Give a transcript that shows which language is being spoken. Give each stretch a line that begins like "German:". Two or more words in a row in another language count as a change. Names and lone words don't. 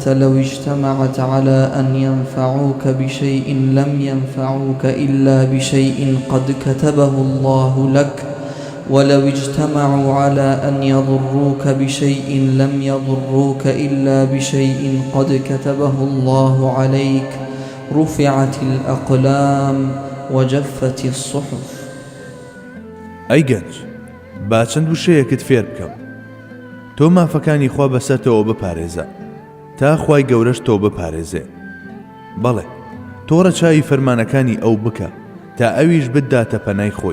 Arabic: لو اجتمعت على أن ينفعوك بشيء لم ينفعوك إلا بشيء قد كتبه الله لك ولو اجتمعوا على أن يضروك بشيء لم يضروك إلا بشيء قد كتبه الله عليك رفعت الأقلام وجفت الصحف.
Central Kurdish: ئەی گەنج، با چەند وشەیەکت فێر بکەم. تۆ مافەکانی خوا بەسەرتەوە بپارێزە تا خوای گەورەش تۆ بپارێزێ. بەڵێ، تۆ ڕەچاوی فەرمانەکانی ئەو بکە تا ئەویش بداتە پەنای خۆی.